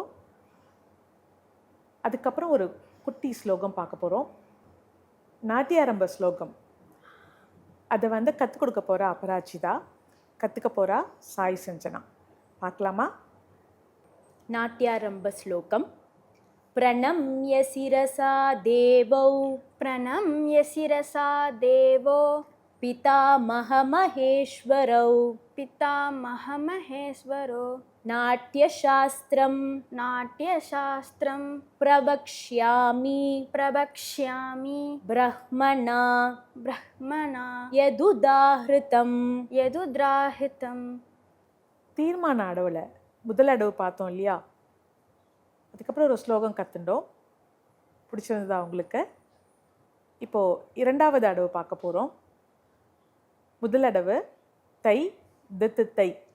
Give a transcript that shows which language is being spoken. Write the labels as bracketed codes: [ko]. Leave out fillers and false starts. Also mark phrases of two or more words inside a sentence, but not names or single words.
[ta] அதுக்கப்புறம் ஒரு குட்டி ஸ்லோகம் பார்க்க போகிறோம். நாட்டியாரம்ப ஸ்லோகம். அதை கற்றுக் கொடுக்க போகிற அபராஜிதா, கற்றுக்க போகிறா சாய் சஞ்சனா. பார்க்கலாமா? நாட்டியாரம்ப ஸ்லோகம். [sa] प्रणम्य शिरसा देवो, प्रणम्य शिरसा देवो, पितामह महेश्वरौ, पितामहमहेश्वरो, நாட்டியசாஸ்திரம் नाट्यशास्त्रं பிரவக்ஷ்யாமி प्रवक्ष्यामि பிரஹ்மணா ब्रह्मणा யதுதாஹ்ருதம். यदुद्राहितं. [ta] தீர்மான அடவில் முதல் அடவு பார்த்தோம் இல்லையா, அதுக்கப்புறம் ஒரு ஸ்லோகம் கற்றுண்டோம். பிடிச்சிருந்ததா உங்களுக்கு? இப்போது இரண்டாவது அடவு பார்க்க போகிறோம். முதல் அடவு தை தித்து தை.